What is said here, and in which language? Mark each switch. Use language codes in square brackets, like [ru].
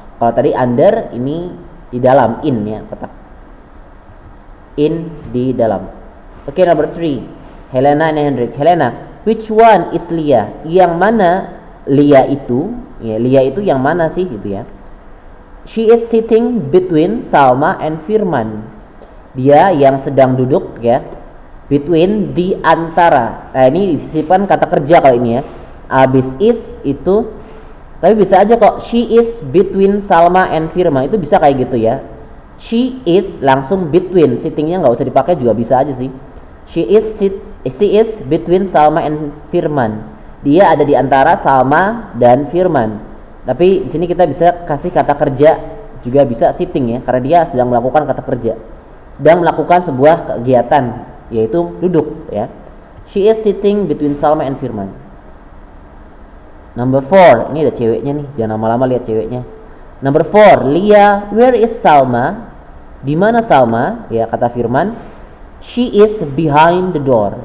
[id] Kalau tadi under, ini di dalam, in ya, kotak. In, di dalam. [en] Oke, number 3, Helena and Hendrik. Helena, which one is Lia? [id] Yang mana Lia itu? Ya, Lia itu yang mana sih gitu ya? [en] She is sitting between Salma and Firman. [id] Dia yang sedang duduk ya, between, di antara. Nah, ini disisipkan kata kerja kalau ini ya. Abis is itu, tapi bisa aja kok [en] she is between Salma and Firman, [id] itu bisa kayak gitu ya. She is langsung between, sittingnya nggak usah dipakai juga bisa aja sih. [en] She is between Salma and Firman. [id] Dia ada di antara Salma dan Firman. Tapi di sini kita bisa kasih kata kerja juga bisa sitting ya, karena dia sedang melakukan kata kerja, sedang melakukan sebuah kegiatan yaitu duduk ya. [en] She is sitting between Salma and Firman. [id] Number 4, ini ada ceweknya nih, jangan lama-lama lihat ceweknya. [en] Number 4, Lia, where is Salma? [id] Di mana Salma? Ya, kata [en] Firman, she is behind the door.